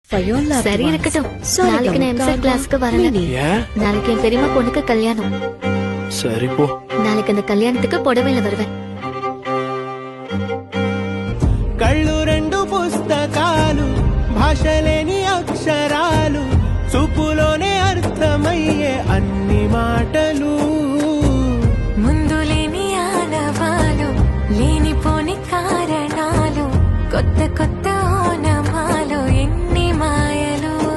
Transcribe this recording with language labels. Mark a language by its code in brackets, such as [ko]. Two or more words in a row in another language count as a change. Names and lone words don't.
[ta] சரி இருக்கட்டும். நாளைக்கு நான் எம்செட் கிளாஸ்க்கு வரல. ஏன்? நாளைக்கு என் பெரியம்மா பொண்ணுக்கு கல்யாணம். சரி போ. நாளைக்கு அந்த கல்யாணத்துக்கு புடவையில வருவேன். [te] కళ్ళు రెండు పుస్తకాలు భాషలేని అక్షరాలు చూపులోనే అర్థమయ్యే అన్ని మాటలు ముందు లేని ఆనవాలు లేనిపోని కారణాలు కొత్త కొత్త ఓనమాలు ఎన్ని మాయలు